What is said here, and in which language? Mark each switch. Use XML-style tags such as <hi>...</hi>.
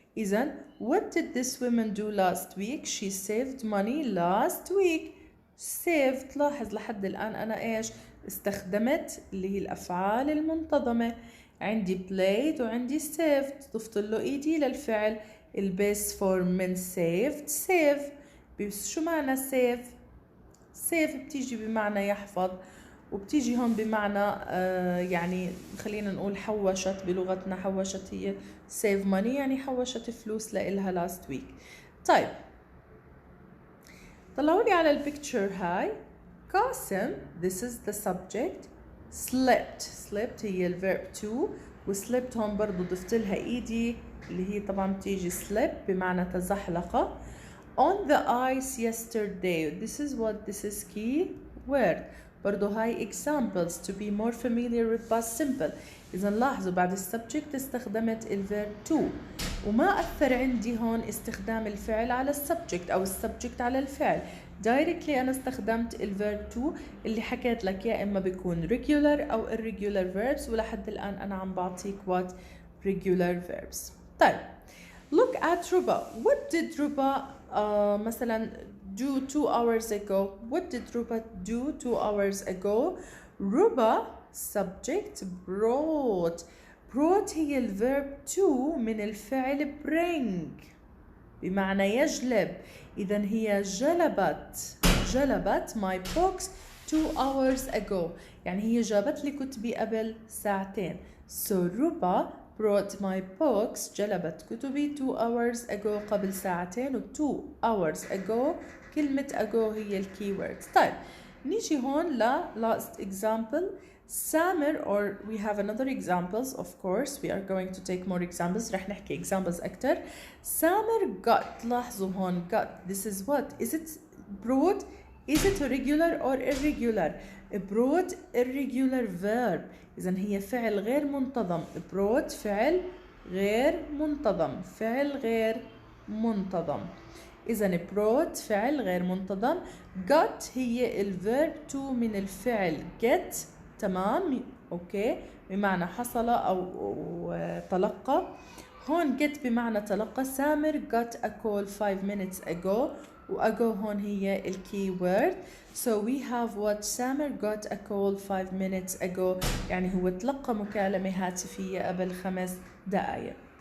<en>إذن what did this woman do last week؟ she saved money last week.</en> <ar>saved، لاحظ لحد الآن أنا إيش استخدمت اللي هي الأفعال المنتظمة. عندي played وعندي saved، ضفت له ed للفعل. البيس فورم من saved save. بس شو معنى save؟ save بتيجي بمعنى يحفظ، وبتيجي هون بمعنى يعني خلينا نقول حوشت، بلغتنا حوشت هي save money، يعني حوشت فلوس لإلها</ar> <en>last week.</en> <ar>طيب طلعوا لي على البيكتشر هاي.</ar> <en>قاسم this is the subject.</en> <ar>slept هي الفيرب to، وslept هون برضو ضفت لها ايدي اللي هي طبعا بتيجي slip بمعنى تزحلق.</ar> <en>on the ice yesterday this is key word.</en> <ar>برضو هاي</ar> <en>examples to be more familiar with past simple.</en> <ar>إذا لاحظوا بعد السبجكت استخدمت الفيرب to، وما أثر عندي هون استخدام الفعل على السبجكت أو السبجكت على الفعل. directly أنا استخدمت الفيرب to اللي حكيت لك يا إما بيكون regular أو irregular verbs، ولحد الآن أنا عم بعطيك</ar> <en>what regular verbs.</en> <ar>طيب</ar> <en>look at ربا. what did ربا مثلا do 2 hours ago. what did ربا do 2 hours ago.</en> <ar>ربا subject brought هي الفيرب to من الفعل bring بمعنى يجلب. إذا هي جلبت</ar> <en>my books 2 hours ago،</en> <ar>يعني هي جابت لي كتبي قبل ساعتين.</ar> <en>so ربا brought my books</en> <ar>جلبت كتبي</ar> <en>2 hours ago</en> <ar>قبل ساعتين،</ar> <en>و 2 hours ago</en> <ar>كلمة ago هي الكي وورد. طيب نيجي هون ل</ar> <en>last example. سامر or we have another examples of course we are going to take more examples.</en> <ar>رح نحكي examples أكتر.</ar> <en>سامر got.</en> <ar>لاحظوا هون</ar> <en>got this is what is it brought. is it regular or irregular.</en> <ar>brought</ar> <en>irregular verb،</en> <ar>إذا هي فعل غير منتظم. brought فعل غير منتظم، فعل غير منتظم. إذا brought فعل غير منتظم. got هي الفيرب to من الفعل get. تمام اوكي، بمعنى حصل او تلقى. هون get بمعنى تلقى.</ar> <en>سامر got a call 5 minutes ago، و ago</en> <ar>هون هي الكي</ar> <en>word. so we have what سامر got a call 5 minutes ago،</en> <ar>يعني هو تلقى مكالمة هاتفية قبل 5 دقائق.</ar>